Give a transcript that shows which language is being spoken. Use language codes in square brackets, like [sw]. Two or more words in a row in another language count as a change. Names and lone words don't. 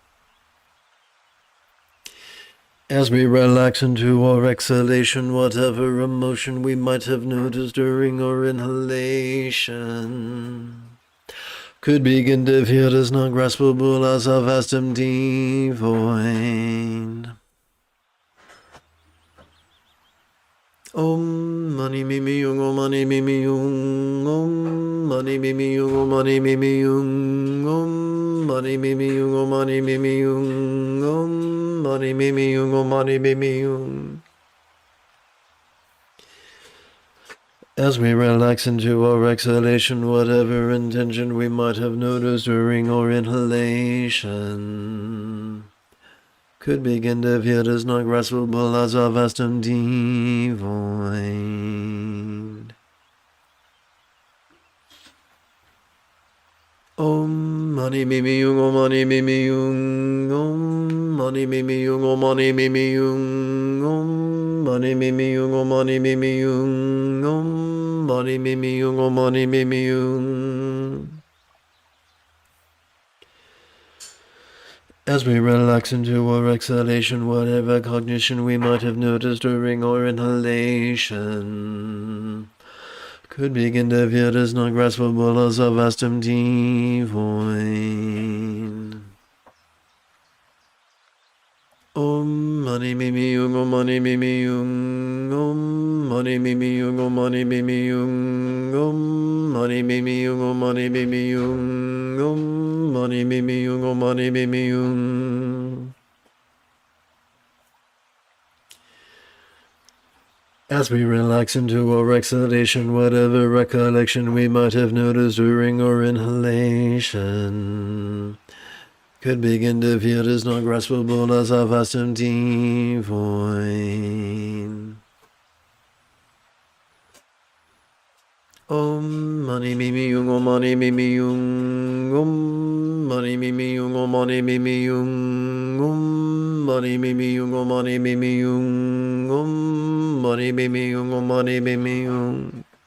[en] As we relax into our exhalation, whatever emotion we might have noticed during our inhalation could begin to feel as not graspable as a vast empty void. [sa] Om mani mimi yung, om mani mimi yung, om mani mimi yung, om mani mimi yung, om mani mimi yung, om mani mimi yung, om mani mimi yung, om mani mimi yung. [en] As we relax into our exhalation, whatever intention we might have noticed during our inhalation could begin to feel as not graspable as a vast empty void. [sa] Om mani mimi yung, om mani mimi yung, om mani mimi yung, om mani mimi yung, om mani mimi yung, om mani mimi yung, om mani mimi yung, om mani mimi yung. [en] As we relax into our exhalation, whatever cognition we might have noticed during our inhalation could begin to feel as not graspable as a vast empty void. [sa] Om mani mimi yung, om mani mimi yung, om mani mimi yung, om mani mimi yung, om mani mimi yung, om mani mimi yung, om mani mimi yung, om mani mimi yung. [en] As we relax into our exhalation, whatever recollection we might have noticed during our inhalation could begin to feel as not graspable as a vast empty void. [sa] Om mani mimi yung, om mani mimi yung, om mani mimi yung, om mani mimi yung, om mani mimi yung, om mani mimi yung, om mani mimi yung, om mani mimi yung.